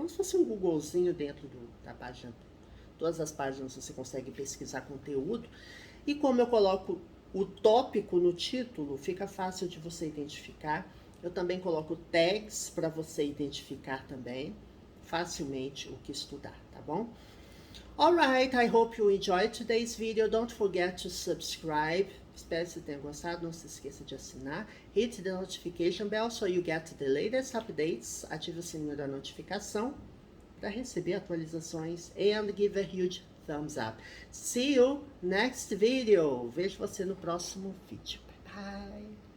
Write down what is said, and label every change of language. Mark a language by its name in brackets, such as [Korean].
[Portuguese] Como se fosse um Googlezinho dentro da página. Todas as páginas você consegue pesquisar conteúdo. E como eu coloco o tópico no título, fica fácil de você identificar. Eu também coloco tags para você identificar também facilmente o que estudar, tá bom? [English] Alright, I hope you enjoyed today's video. Don't forget to subscribe. [Portuguese] Espero que você tenha gostado. Não se esqueça de assinar. [English] Hit the notification bell so you get the latest updates. [Portuguese] Ative o sininho da notificação para receber atualizações. [English] And give a huge thumbs up. See you next video. [Portuguese] Vejo você no próximo vídeo. [English] Bye bye.